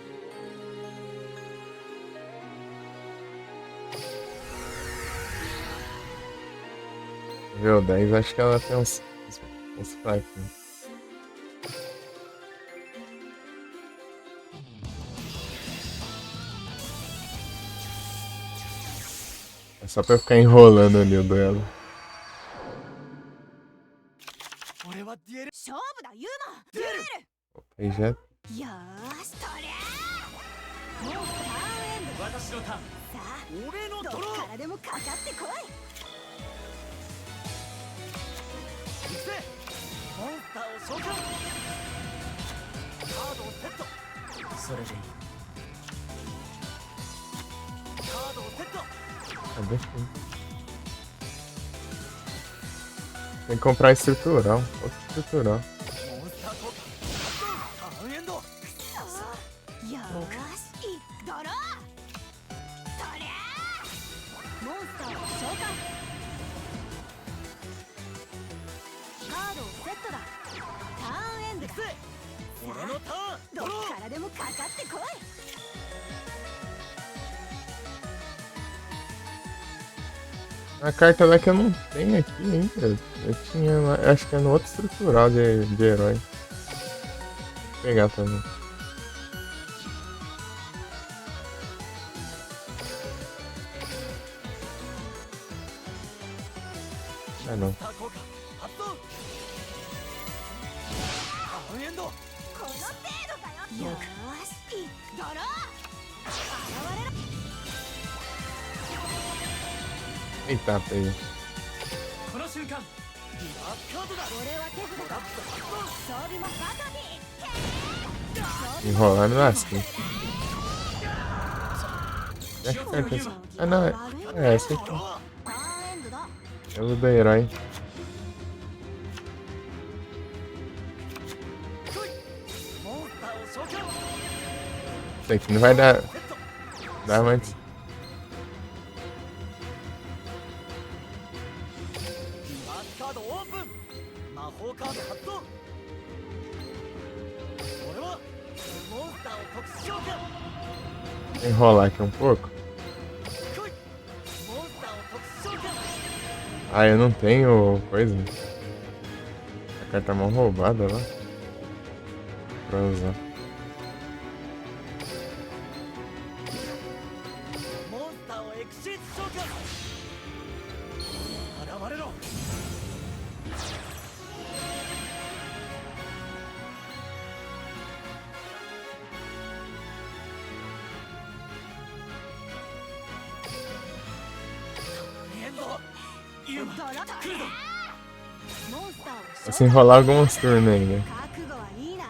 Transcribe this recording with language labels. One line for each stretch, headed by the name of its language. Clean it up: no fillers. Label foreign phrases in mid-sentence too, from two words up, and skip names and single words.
Portuguese: Nível 10, acho que ela tem uns fraquinhos. É só pra eu ficar enrolando ali o duelo.
Japanese: 勝負だユーマデュエル
Portuguese: Aí já
Japanese: よーしとりゃーもうターンエンド私のターンさあ俺のどドローっからでもかかってこい行くぜモンスターを召喚カードをセットそれでいいカードをセット
Portuguese: Cadê? Tem que comprar estrutural. Outro estrutural.
Japanese: モンスター効果ターンエンドよーしいドローとりゃーモンスターを召喚カードをセットだターンエンド行くぜ俺のターンドどローっからでもかかってこい
Portuguese: A carta lá que eu não tenho aqui ainda. Eu tinha lá, acho que é no outro estrutural de herói. Vou pegar também. Ah não.
Japanese: ター効果発動ターンエンドこの程度かよよーしドロー現れろ
Portuguese: Eita, peguei.
Japanese: この瞬間リバースカードだ俺は手札だ装備もバトビー
Portuguese: Enrolar não é assim. É que carta essa? Ah não, é essa aqui.
Japanese: ターンエンドだ
Portuguese: É o do herói.
Japanese: モンスターを召喚
Portuguese: Isso aqui não vai dar.
Japanese: セット
Portuguese: Dá mais.
Japanese: リバースカードオープン魔法カード発動俺はモンスターを特殊召喚
Portuguese: Enrolar aqui um pouco.
Japanese: 来いモンスターを特殊召喚
Portuguese: Ah, eu não tenho coisa. A carta mal roubada lá. Pra usar.
Japanese: モンスターをエクシーズ召喚現れろ エンドユーマドロー来るぞモンスターを召喚
Portuguese: Vou se enrolar algumas turnos ainda.
Japanese: 覚悟はい